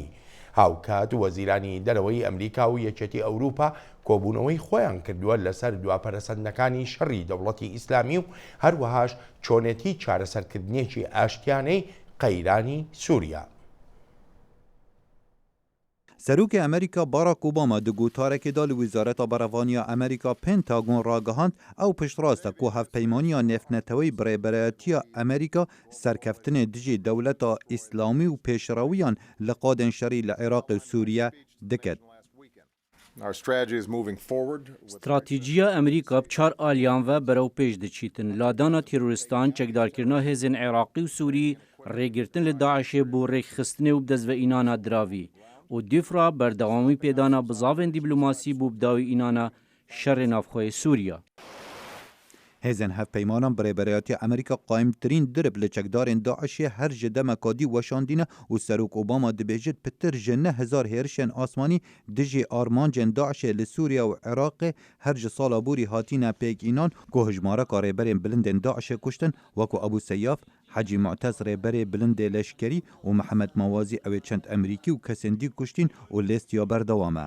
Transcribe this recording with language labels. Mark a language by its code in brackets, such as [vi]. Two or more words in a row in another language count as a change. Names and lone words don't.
[ckb] هاوکات وەزیرانی دەرەوەی ئەمریکا و یەکێتی ئەوروپا کۆبوونەوەی خۆیان کردووە لەسەر دواپەرەسەندەکانی شەڕی دەوڵەتی ئیسلامی و هەروەهاش چۆنێتی چارەسەرکردنیەکی ئاشتیانەی قەیرانی سووریا. سەرۆکی ئەمریکا باراک ئۆباما [ku] di gotarekê da li Wîzareta Berevaniya Amerîka Pentagon ragihand ew piştrast e ku hevpeymaniya nefneteweyî bi rêberetiya Amerîka serkeftinê dijî dewleta îslamî û pêşrewiyan li qadên şerî li Iraqê û Sûriye diket. استراتیجیا ئەمریکا بچار ئالیان ve bereu pêş diçîtin ladana terûristan çekdarkirina hêzên Iraqî û Sûrî rêgirtin li Daişê bû rêkxistinê û dezveînana diravî û dîfra berdewamî pêdana bizavên dîplomasî bû bidawî înana şerê navxweyê Sûriya. Hêzên hevpeymanan bi rêberetiya Amerîka qaîmtirîn dirib li çekdarên Daişê her ji demekadî weşandîne û Serok Obama dibêjit pitir ji 9,000 hêrişên asmanî dijî armancên Daişê li Sûriya û Iraqê her ji sala borî hatîne pêkînan ku hejmareka rêberên bilindên Daişê kuştin wekû Ebu Seyyaf, Hecî Mu'tez rêberê bilindê leşkerî û Mihemed Mawazî ew ê çend Emerîkî û kesên dî kuştîn û lêstiya berdewam e.